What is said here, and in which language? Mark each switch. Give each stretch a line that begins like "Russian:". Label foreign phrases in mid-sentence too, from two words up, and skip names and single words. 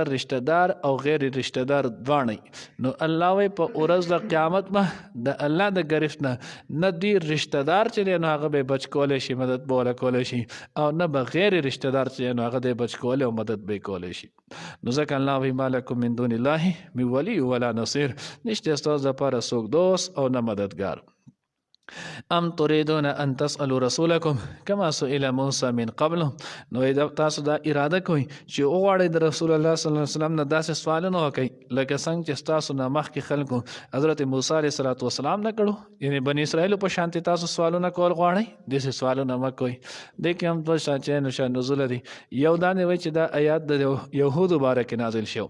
Pashto: رشتہ دار او غیر رشتہ دار دواړه نو الله وی په ورځ د قیامت به د الله د گرفت نه دی رشتہ دار چې نو هغه به بچ کولای شي مدد بوله کولای شي او نه به غیر رشتہ دار چې نو هغه د بچ کولای او مدد به کولای شي نو ځکه الله وی
Arabic: مالکم من دون الله من ولی ولا نصیر
Pashto: نشته ستاسو لپاره څوک دوست او نه مددگار
Arabic: ام تريدون ان تسالوا رسولكم كما سئل موسى من قبل.
Pashto: نو تاسو دا اراده کوئ چې وغواړئ د رسول الله
Arabic: صلی الله علیه وسلم
Pashto: نه داسې سوالونه وکړئ لکه څنګه چې تاسو نه مخکې خلکو حضرت موسی
Arabic: علیه السلام
Pashto: نه کړو، یعنی بنی اسرائیل په شانتي تاسو سوالونه کول غواړئ، داسې سوالونه مه کوئ. دې کې هم دوه شاچین شان نزول دي. یو دا نه وایي چې دا آیات د یهودو باره کې نازل شو.